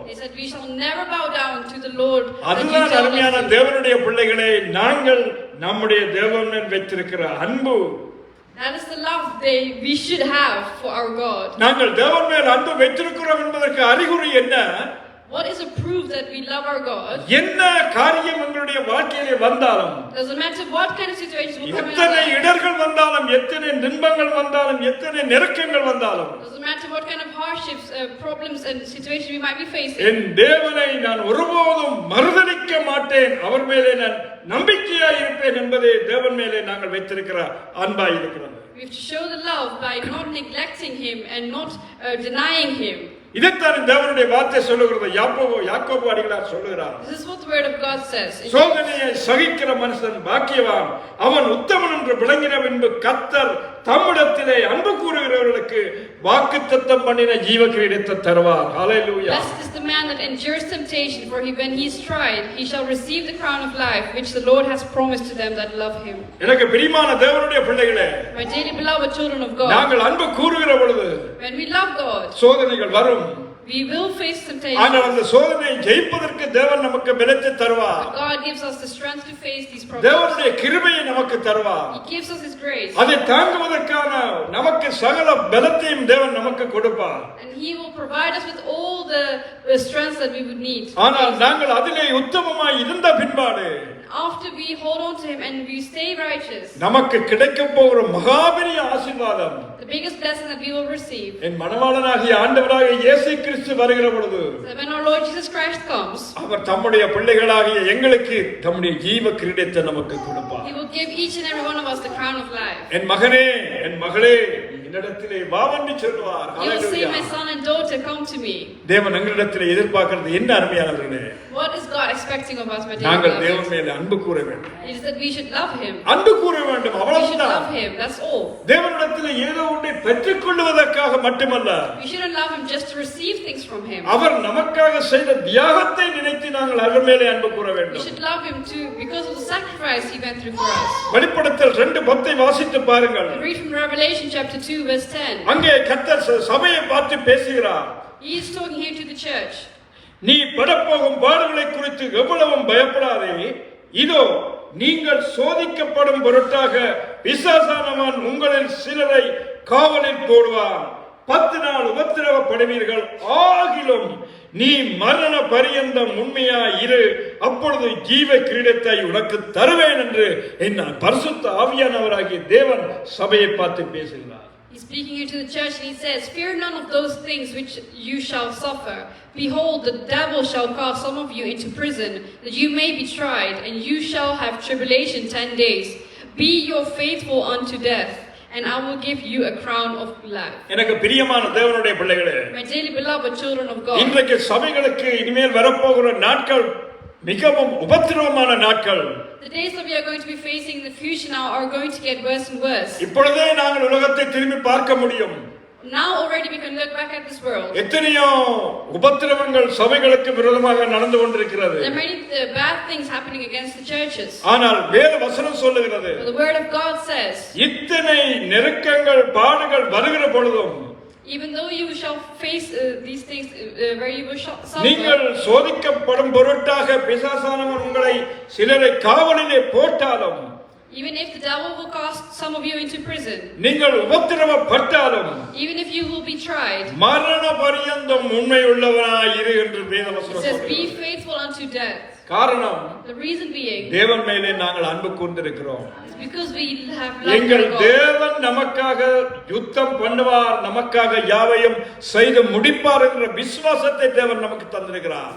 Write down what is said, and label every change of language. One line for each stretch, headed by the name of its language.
English: they said we shall never bow down to the Lord. that you
Tamil: அதுதான்
English: tell us
Tamil: அருமையான
English: to.
Tamil: தேவனுடைய பிள்ளைகளே, நாங்கள் நம்முடைய தேவன் மேல் வைத்திருக்கிற அன்பு.
English: That is the love we should have for our God.
Tamil: நாங்கள் தேவன் மேல் அன்பு வைத்திருக்கிறோம் என்பதற்கு அறிகுறி என்ன?
English: What is a proof that we love our God?
Tamil: என்ன காரியம் எங்களுடைய வாழ்க்கையிலே வந்தாலும்,
English: Doesn't matter what kind of situations will come in our
Tamil: எத்தனை
English: life.
Tamil: இடர்கள் வந்தாலும், எத்தனை துன்பங்கள் வந்தாலும், எத்தனை நெருக்கங்கள் வந்தாலும்,
English: Doesn't matter what kind of hardships, problems and situations we might be facing.
Tamil: என் தேவனை நான் ஒருபோதும் மறுதலிக்க மாட்டேன், அவர் மேலே நான் நம்பிக்கையாய் இருப்பேன் என்பதே தேவன் மேலே நாங்கள் வைத்திருக்கிற அன்பாய் இருக்கிறது.
English: We have to show the love by not neglecting Him and not denying Him.
Tamil: இதைத்தான் தேவனுடைய வார்த்தை சொல்லுகிறது. யாக்கோபு அடிகளார் சொல்லுகிறார்,
English: This is what the Word of God says.
Tamil: சோதனையை சகிக்கிற மனுஷன் பாக்கியவான், அவன் உத்தமன் என்று விளங்கின பின்பு கர்த்தர் தம்மிடத்திலே அன்பு கூறுகிறவர்களுக்கு வாக்குத்தத்தம் பண்ணின ஜீவ கிரீடத்தை தருவார். ஹல்லேலூயா.
English: Blessed is the man that endures temptation, for when he is tried, he shall receive the crown of life, which the Lord has promised to them that love Him.
Tamil: எனக்கு பிரியமான தேவனுடைய பிள்ளைகளே,
English: My dearly beloved children of God,
Tamil: நாங்கள் அன்பு கூறுகிற பொழுது
English: when we love God,
Tamil: சோதனைகள் வரும்.
English: we will face temptation.
Tamil: ஆனால் அந்த சோதனையை ஜெயிப்பதற்கு தேவன் நமக்கு பலத்தை தருவார்.
English: But God gives us the strength to face these problems.
Tamil: தேவனுடைய கிருபையை நமக்கு தருவார்.
English: He gives us His grace.
Tamil: அதை தாங்குவதற்கான நமக்கு சகல பலத்தையும் தேவன் நமக்கு கொடுப்பார்.
English: And He will provide us with all the strength that we would need.
Tamil: ஆனால் நாங்கள் அதிலே உத்தமமாய் இருந்த பின்பாடு
English: After we hold on to Him and we stay righteous,
Tamil: நமக்கு கிடைக்க போகிற மகாபெரிய ஆசீர்வாதம்,
English: the biggest blessing that we will receive,
Tamil: என் மணவாளனாகிய ஆண்டவராகிய இயேசு கிறிஸ்து வருகிற பொழுது
English: that when our Lord Jesus Christ comes,
Tamil: அவர் தம்முடைய பிள்ளைகளாகிய எங்களுக்கு தம்முடைய ஜீவ கிரீடத்தை நமக்கு கொடுப்பார்.
English: He will give each and every one of us the crown of life.
Tamil: என் மகனே, என் மகளே, என்னிடத்திலே வா என்று சொல்வார்.
English: He will say,
Tamil: hallelujah.
English: my son and daughter, come to me.
Tamil: தேவன் எங்களிடத்திலே எதிர்பார்க்கிறது என்ன அருமையானவர்களே?
English: What is God expecting of us, my dear
Tamil: நாங்கள்
English: beloved?
Tamil: தேவன் மேல் அன்பு கூற வேண்டும்.
English: It is that we should love Him.
Tamil: அன்பு கூற வேண்டும்,
English: We should
Tamil: அவ்வளவுதான்.
English: love Him, that's all.
Tamil: தேவனிடத்திலே ஏதோ ஒன்றை பெற்றுக் கொள்வதற்காக மட்டுமல்ல,
English: We shouldn't love Him just to receive things from Him.
Tamil: அவர் நமக்காக செய்த தியாகத்தை நினைத்து நாங்கள் அவர் மேலே அன்பு கூற
English: We
Tamil: வேண்டும்.
English: should love Him too because of the sacrifice He went through for us.
Tamil: வெளிப்படுத்தல் 2:10 வாசித்து பாருங்கள்.
English: We read from Revelation chapter 2 verse 10.
Tamil: அங்கே கர்த்தர் சபையை பார்த்து பேசுகிறார்.
English: He is talking here to the church.
Tamil: நீ படப்போகும் பாடுகளை குறித்து எவ்வளவும் பயப்படாதே, இதோ நீங்கள் சோதிக்கப்படும் பொருட்டாக பிசாசானவன் உங்களில் சிலரை காவலில் போடுவான். 10 நாள் உபத்திரவப்படுவீர்கள், ஆகிலும் நீ மரண பரியந்தம் உண்மையாய் இரு, அப்பொழுது ஜீவ கிரீடத்தை உனக்கு தருவேன் என்று என்ன பரிசுத்த ஆவியானவராகிய தேவன் சபையை பார்த்து பேசுகிறார்.
English: He's speaking here to the church and he says, fear none of those things which you shall suffer. Behold, the devil shall cast some of you into prison, that you may be tried, and you shall have tribulation 10 days. Be you faithful unto death, and I will give you a crown of life.
Tamil: எனக்கு பிரியமான தேவனுடைய பிள்ளைகளே,
English: My dearly beloved children of God,
Tamil: இன்றைக்கு சபைகளுக்கு இனிமேல் வரப்போகிற நாட்கள் மிகவும் உபத்திரவமான நாட்கள்.
English: The days that we are going to be facing in the future now are going to get worse and worse.
Tamil: இப்பொழுதே நாங்கள் உலகத்தை திரும்பி பார்க்க முடியும்.
English: Now already we can look back at this world.
Tamil: எத்தனையோ உபத்திரவங்கள் சபைகளுக்கு விரோதமாக நடந்து கொண்டிருக்கிறது.
English: There are many bad things happening against the churches.
Tamil: ஆனால் வேத வசனம் சொல்லுகிறது,
English: But the word of God says,
Tamil: இத்தனை நெருக்கங்கள் பாடுகள் வருகிற பொழுதும்
English: even though you shall face these things where you will
Tamil: நீங்கள்
English: suffer,
Tamil: சோதிக்கப்படும் பொருட்டாக பிசாசானவன் உங்களை சிலரை காவலிலே போட்டாலும்,
English: even if the devil will cast some of you into prison,
Tamil: நீங்கள் உபத்திரவப்பட்டாலும்,
English: even if you will be tried,
Tamil: மரண பரியந்தம் உண்மை உள்ளவனாய் இரு என்று வேத
English: it
Tamil: வசனம்
English: says, be
Tamil: சொல்லுகிறது.
English: faithful unto death.
Tamil: காரணம்,
English: The reason being
Tamil: தேவன் மேலே நாங்கள் அன்பு கூர்ந்திருக்கிறோம்.
English: is because we have love
Tamil: எங்கள்
English: for God.
Tamil: தேவன் நமக்காக யுத்தம் பண்ணுவார், நமக்காக யாவையும் செய்து முடிப்பார் என்ற விசுவாசத்தை தேவன் நமக்கு தந்திருக்கிறார்.